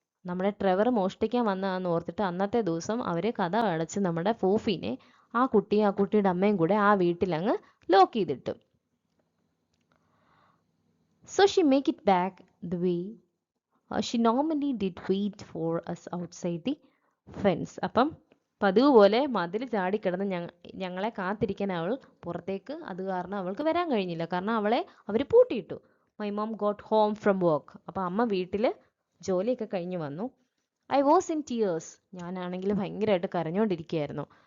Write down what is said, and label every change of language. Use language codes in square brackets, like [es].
[ml] നമ്മുടെ ട്രെവർ മോഷ്ടിക്കാൻ വന്നതാന്ന് ഓർത്തിട്ട് അന്നത്തെ ദിവസം അവർ കഥ അടച്ച് നമ്മുടെ ഫൂഫീനെ ആ കുട്ടിയും ആ കുട്ടിയുടെ അമ്മയും കൂടെ ആ വീട്ടിലങ്ങ് ലോക്ക് ചെയ്തിട്ടു. [en] So she make it back the way she normally did, wait for us outside the fence. [ml] അപ്പം പതിവ് പോലെ മതിൽ ചാടിക്കിടന്ന് ഞങ്ങളെ കാത്തിരിക്കാൻ അവൾ പുറത്തേക്ക്, അത് കാരണം അവൾക്ക് വരാൻ കഴിഞ്ഞില്ല, കാരണം അവളെ അവർ പൂട്ടിയിട്ടു. [en] My mom got home from work. [ml] അപ്പം അമ്മ വീട്ടിൽ ജോലിയൊക്കെ കഴിഞ്ഞ് വന്നു. [en] I was in tears. [ml] ഞാനാണെങ്കിൽ ഭയങ്കരമായിട്ട് കരഞ്ഞുകൊണ്ടിരിക്കുകയായിരുന്നു.